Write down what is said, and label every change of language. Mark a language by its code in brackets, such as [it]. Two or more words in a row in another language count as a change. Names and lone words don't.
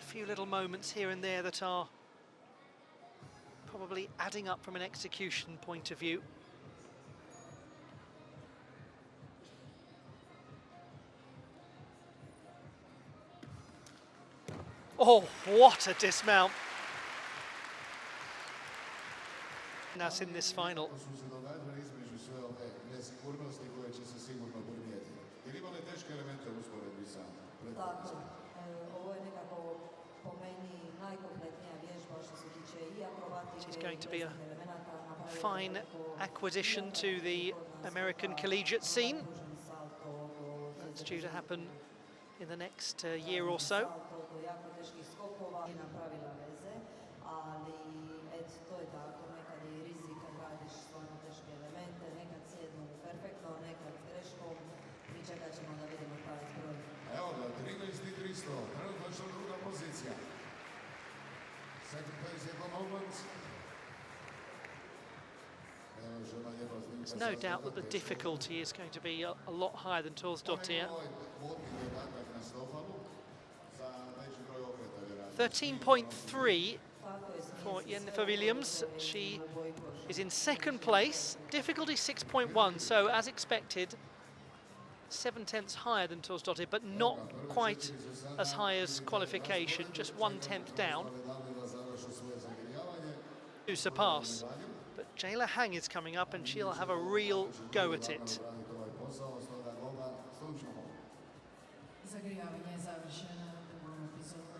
[en] few little moments here and there that are probably adding up from an execution point of view. Oh, what a dismount! Us in this final. [hr] Tako, ovo je nekako po meni najkompletnija vježba što se tiče i akrobatike. [en] This is going to be a fine acquisition to the American collegiate scene. That's due to happen in the next year or so. [hr] Jako teških skokova i napravila veze, ali eto, to je tako, nekad je rizik kad radiš stvarno teške elemente, nekad sjednu perfektno, nekad greškom i čekat ćemo da vidimo pravi zbroj. Evo ga, 13.300, trenutno druga pozicija. [en] Second place at the moment. There's no doubt that the difficulty is going to be a lot higher than Torsdottir. 13.3 for Jennifer Williams. She is in second place, difficulty 6.1, so as expected, 7/10 higher than Torsdottir, but not quite as high as qualification, just 1/10 down to surpass. But Jayla Hang is coming up and she'll have a real go at it. [hr] Zagrijavanje je završeno. [en] The warm-up is over.